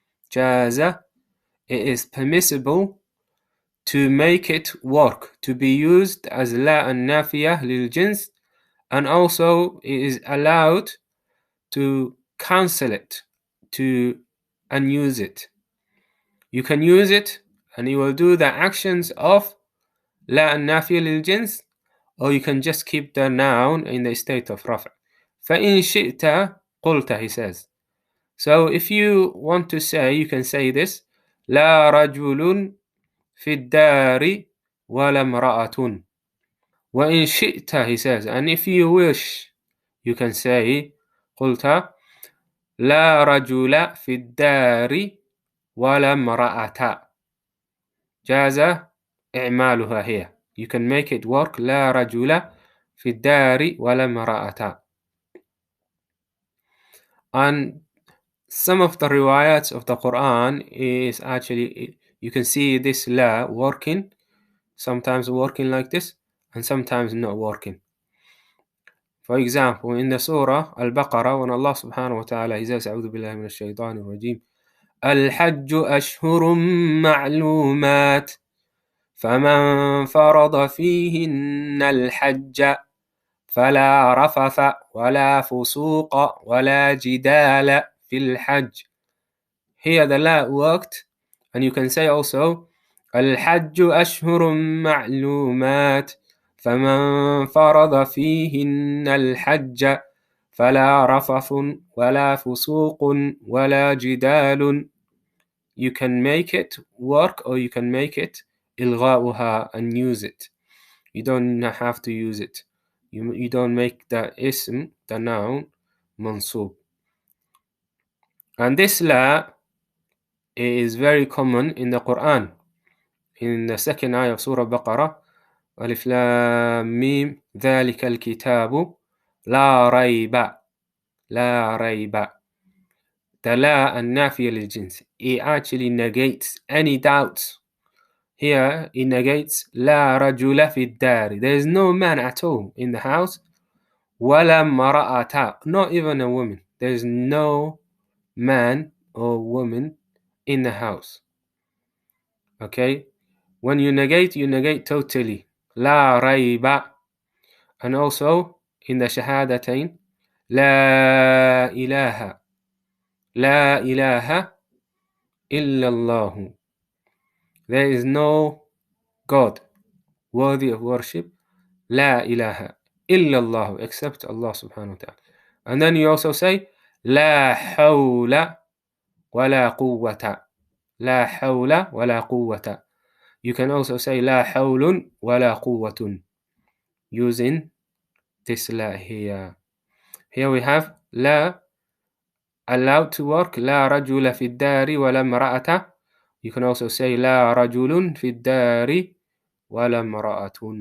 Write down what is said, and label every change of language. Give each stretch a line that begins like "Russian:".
English: جاز, it is permissible to make it work, to be used as la and nafiyah lil jins, and also it is allowed to cancel it, to unuse it. You can use it and you will do the actions of la and nafiyah lil jins, or you can just keep the noun in the state of raf'.
Arabic: فَإِن شِئْتَ قُلْتَ,
English: he says. So if you want to say, you can say this,
Arabic: لا رجل في الدار ولا امرأة. وإن شئت,
English: he says, and if you wish, you can say,
Arabic: قلت لا رجل في الدار ولا امرأة. جاز إعمالها
English: here. You can make it work.
Arabic: لا رجل في الدار ولا امرأة.
English: And some of the riwayats of the Quran is actually, you can see this la working, sometimes working like this, and sometimes not working. For example, in the Surah Al-Baqarah, when Allah subhanahu wa ta'ala, he says,
Arabic: أعوذ بالله من الشيطان الرجيم, الحج أشهر معلومات فمن فرض فيهن الحج فلا رفث ولا فسوق ولا جدال في الحج.
English: Here the la worked, and you can say also
Arabic: الحج أشهر معلومات فمن فرض فيهن الحج فلا رفث ولا فسوق ولا جدال.
English: You can make it work or you can make it إلغاؤها and use it. You don't have to use it. You don't make the ism, the noun, mansub. And this la is very common in the Quran. In the second ayah of Surah Baqarah, Alif Lam Mim,
Arabic: ذَلِكَ الْكِتَابُ لَا رَيْبَ. لَا رَيْبَ.
English: The la and nafiya lil jins, it actually negates any doubts. Here it negates
Arabic: لا رجل في الدار.
English: There is no man at all in the house.
Arabic: ولا امرأة,
English: not even a woman. There is no man or woman in the house. Okay? When you negate totally.
Arabic: لا ريب.
English: And also in the shahadatain,
Arabic: لا إله. لا إله إلا الله.
English: There is no God worthy of worship,
Arabic: لا إله إلا الله,
English: except Allah subhanahu wa ta'ala. And then you also say
Arabic: لا حول ولا قوة, لا حول ولا قوة.
English: You can also say
Arabic: لا حول ولا قوة
English: using this لا here. Here we have
Arabic: لا
English: allowed to work,
Arabic: لا رجل في الدار ولا امرأة.
English: You can also say
Arabic: لا رجل في الدار ولا امرأة.